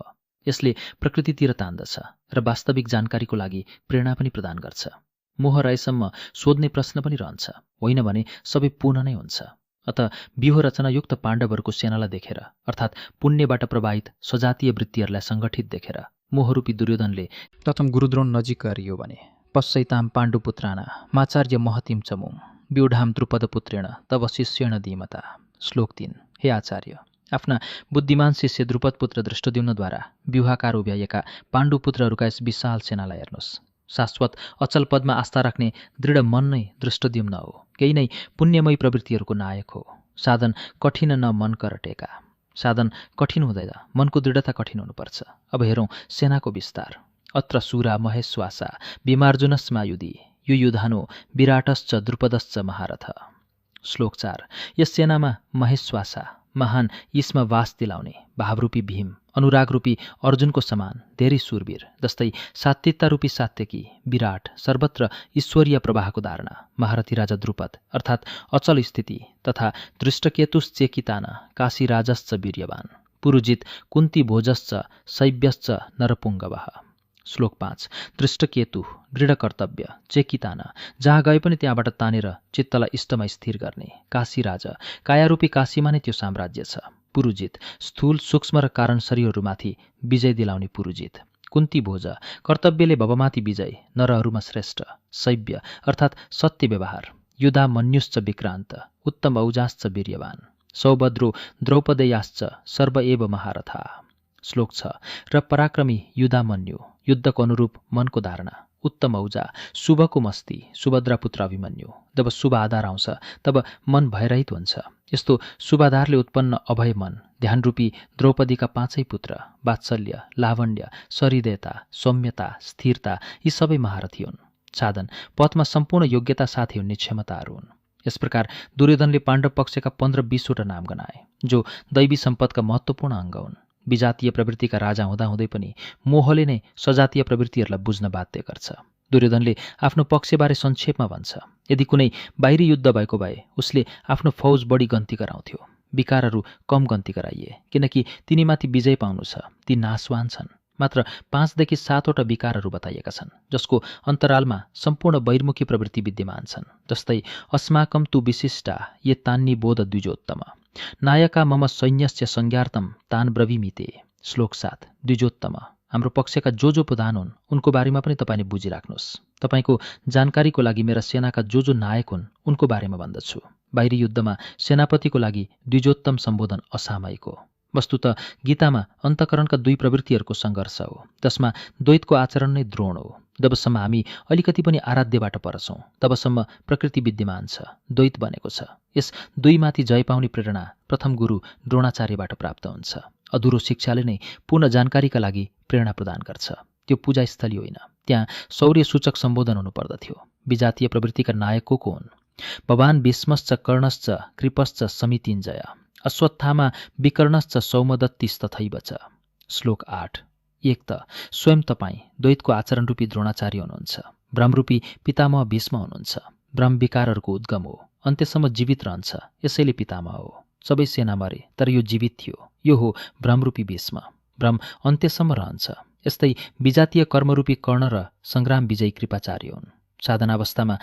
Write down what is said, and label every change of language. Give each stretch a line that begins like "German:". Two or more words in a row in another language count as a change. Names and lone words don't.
Nepali: यसले प्रकृतितिर तान्दछ र वास्तविक जानकारीको लागि प्रेरणा पनि प्रदान गर्छ। मोह रहेसम्म सोध्ने प्रश्न पनि रहन्छ, होइन भने सबै पूर्ण नै हुन्छ। अत व्यूह रचनायुक्त पाण्डवहरूको सेनालाई देखेर, अर्थात् पुण्यबाट प्रभावित सजातीय वृत्तिहरूलाई सङ्गठित देखेर मोहरूपी दुर्योधनले प्रथम गुरुद्रोण नजिक गएर यो भने।
Sanskrit: पश्यैतां पाण्डुपुत्राणा माचार्य महतीं च मुं व्यूढां द्रुपदपुत्रेण तव शिष्येण धीमता।
Nepali: श्लोक 3। हे आचार्य, आफ्ना बुद्धिमान शिष्य द्रुपदपुत्र दृष्टद्युम्नद्वारा व्यूहाकार उभ्याइएका पाण्डुपुत्रहरूका यस विशाल सेनालाई हेर्नुहोस्। शाश्वत अचल पदमा आस्था राख्ने दृढ मन नै दृष्टद्युम्न हो। केही नै पुण्यमयी प्रवृत्तिहरूको नायक हो।
Awadhi: साधन कठिन न मन करटेका।
Nepali: साधन कठिन हुँदैन, मनको दृढता कठिन हुनुपर्छ। अब हेरौँ सेनाको विस्तार।
Sanskrit: अत्र सुरा महेश्वासा विमार्जुनस्मायुधि युयुधानो विराटश्च द्रुपदश्च महारथ।
Nepali: श्लोक 4। यस सेनामा महेश्वासा महान यीशमा वास दिलाउने भावरूपी भीम, अनुरागरूपी अर्जुनको समान धेरै सुरवीर, जस्तै सात्विकतारूपी सात्यकी विराट, सर्वत्र ईश्वरीय प्रवाहको धारणा महारथी राजा द्रुपद अर्थात् अचल स्थिति, तथा
Sanskrit: दृष्टकेतुश्चेकितान काशीराजश्च वीर्यवान, पुरुजित कुन्ती भोजश्च शैव्यश्च नरपुङ्गवः।
Nepali: श्लोक 5 दृष्टकेतु दृढ कर्तव्य चेकिताना जहाँ गए पनि त्यहाँबाट तानेर चित्तलाई इष्टमा स्थिर गर्ने काशी राजा कायारूपी काशीमा नै त्यो साम्राज्य छ पुरुजित स्थूल सूक्ष्म र कारण शरीरहरूमाथि विजय दिलाउने पुरुजित कुन्ती भोज कर्तव्यले भवमाथि विजय नरहरूमा श्रेष्ठ शैव्य अर्थात् सत्य व्यवहार
Sanskrit: युधा मन्युश्च विक्रान्त उत्तम औजाश्च वीर्यवान सौभद्रो द्रौपदेयाश्च सर्व एव महारथा
Nepali: श्लोक 6 र पराक्रमी युधामन्यु युद्धको अनुरूप मनको धारणा उत्तम औजा शुभको मस्ती सुभद्रा पुत्र अभिमन्यु जब शुभ आधार आउँछ तब मन भयरहित हुन्छ यस्तो शुभाधारले उत्पन्न अभय मन ध्यानरूपी द्रौपदीका 5 पुत्र वात्सल्य लावण्य सरिदेयता सौम्यता स्थिरता यी सबै महारथी हुन् साधन पथमा सम्पूर्ण योग्यता साथै हुने क्षमताहरू हुन् यस प्रकार दुर्योधनले पाण्डव पक्षका 15-20 वटा नाम गनाए जो दैवी सम्पदका महत्त्वपूर्ण अङ्ग हुन् विजातीय प्रवृत्तिका राजा हुँदाहुँदै पनि मोहले नै सजातीय प्रवृत्तिहरूलाई बुझ्न बाध्य गर्छ दुर्योधनले आफ्नो पक्षबारे संक्षेपमा भन्छ यदि कुनै बाहिरी युद्ध भएको भए उसले आफ्नो फौज बढी गन्ती गराउँथ्यो विकारहरू कम गन्ती गराइए किनकि तिनीमाथि विजय पाउनु छ ती नाशवान छन् मात्र 5देखि 7 वटा विकारहरू बताइएका छन् जसको अन्तरालमा सम्पूर्ण बहिर्मुखी प्रवृत्ति विद्यमान छन् जस्तै
Sanskrit: अस्माकं तु विशिष्टा ये तान्नी बोध द्विजोत्तम नायका मम सैन्यस्य संज्ञार्थम तान ब्रवीमिते
Nepali: श्लोक 7 द्विजोत्तम हाम्रो पक्षका जो प्रधान हुन् उनको बारेमा पनि तपाईले बुझिराख्नुहोस् तपाईको जानकारीको लागि मेरा सेनाका जो नायक हुन् उनको बारेमा भन्दछु बाहिरी युद्धमा सेनापतिको लागि द्विजोत्तम सम्बोधन असामयिक हो वस्तुतः गीतामा अन्तःकरणका 2 प्रवृत्तिहरूको सङ्घर्ष हो जसमा द्वैतको आचरण नै द्रोण हो जबसम्म हामी अलिकति पनि आराध्यबाट परछौँ तबसम्म प्रकृति विद्यमान छ द्वैत बनेको छ यस 2 माथि जय पाउने प्रेरणा प्रथम गुरु द्रोणाचार्यबाट प्राप्त हुन्छ अधुरो शिक्षाले नै पूर्ण जानकारीका लागि प्रेरणा प्रदान गर्छ त्यो पूजास्थली होइन त्यहाँ शौर्य सूचक सम्बोधन हुनुपर्दथ्यो विजातीय प्रवृत्तिका नायक को हुन्
Sanskrit: भवान भीष्मश्च कर्णश्च कृपश्च समितिञ्जय अश्वत्थामा विकर्णश्च सौमदत्तिस्तथैव च
Nepali: श्लोक 8 एक त स्वयं तपाईँ द्वैतको आचरण रूपी द्रोणाचार्य हुनुहुन्छ ब्रह्मरूपी पितामह भीष्म हुनुहुन्छ ब्रह्म विकारहरूको उद्गम हो अन्त्यसम्म जीवित रहन्छ यसैले पितामह हो सबै सेना मरे तर यो जीवित थियो यो हो ब्रह्मरूपी भीष्म ब्रह्म अन्त्यसम्म रहन्छ यस्तै विजातीय कर्मरूपी कर्ण र सङ्ग्राम विजयी कृपाचार्य हुन् साधनावस्थामा